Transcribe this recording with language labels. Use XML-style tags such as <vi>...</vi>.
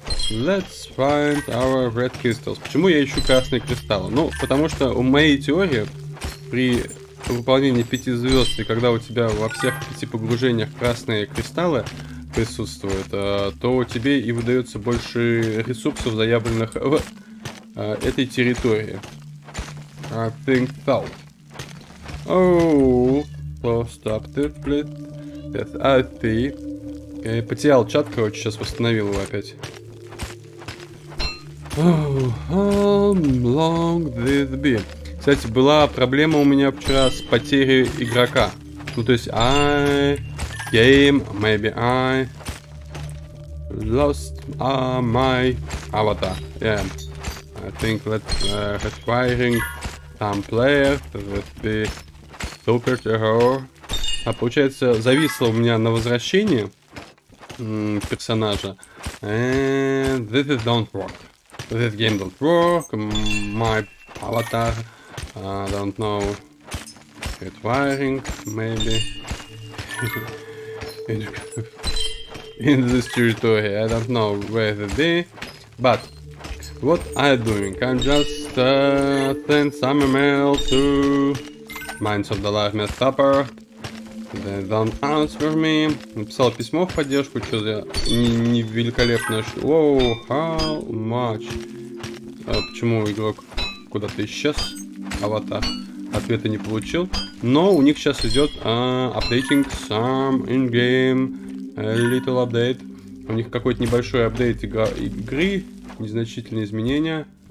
<en>Let's find our red crystals.</en> <ru>Почему я ищу красные кристаллы? Ну, потому что у моей теории при выполнении 5 звезд, и когда у тебя во всех 5 погружениях красные кристаллы присутствует, то тебе и выдается больше ресурсов, заявленных в этой территории.</ru> <en>I think so. Oh, stop this, please. Yes, I see.</en> <ru>Okay, потерял чат, короче, сейчас восстановил его опять.</ru> <en>Oh, how long this be?</en> <ru>Кстати, была проблема у меня вчера с потерей игрока. Ну, то есть,</ru> <en>maybe I lost my avatar. Yeah. I think requiring some player that be super terror.</en> <ru>Получается, зависло у меня на возвращении персонажа.</ru> <en>And this is don't work. This game don't work. My avatar, don't know. Requiring maybe. In this territory, I don't know where they be, but what I'm doing, I'm just send some email to Minds of the Life Stopper. They don't answer me.</en> <ru>Написал письмо в поддержку, что за не великолепно.</ru> <en>Воу, how much?</en> <ru>Почему игрок куда-то исчез? Аватар. Ответа не получил. Но у них сейчас идет</ru> <en>updating some in-game. Little update.</en> <ru>У них какой-то небольшой апдейт игры. Незначительные изменения.</ru>